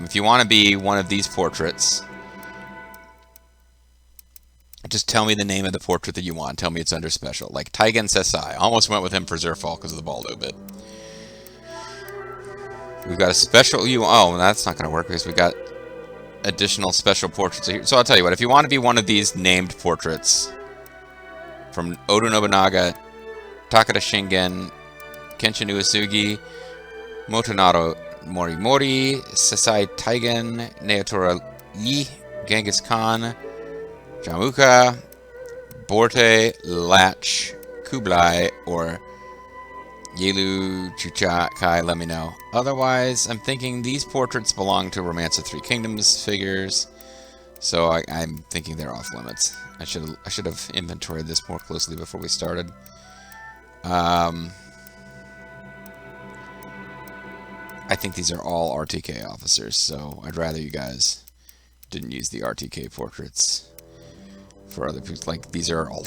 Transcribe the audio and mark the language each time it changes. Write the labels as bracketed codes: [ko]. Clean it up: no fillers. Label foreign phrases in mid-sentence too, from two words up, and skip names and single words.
[en] If you want to be one of these portraits, just tell me the name of the portrait that you want. Tell me it's under special. Like Taigen Sesai. I almost went with him for Zerfall because of the Baldo bit. We've got a special, oh, that's not going to work because we got additional special portraits here. So I'll tell you what, if you want to be one of these named portraits from Oda Nobunaga, Takeda Shingen, Kenshin Uesugi, Motonaru Morimori, Sesai Taigen, Naotora Yi, Genghis Khan, Jamuka, Borte, Latch, Kublai, or Yelu Chuchakai, let me know. Otherwise, I'm thinking these portraits belong to Romance of Three Kingdoms figures, so I'm thinking they're off limits. I should have inventoried this more closely before we started. I think these are all RTK officers, so I'd rather you guys didn't use the RTK portraits for other people.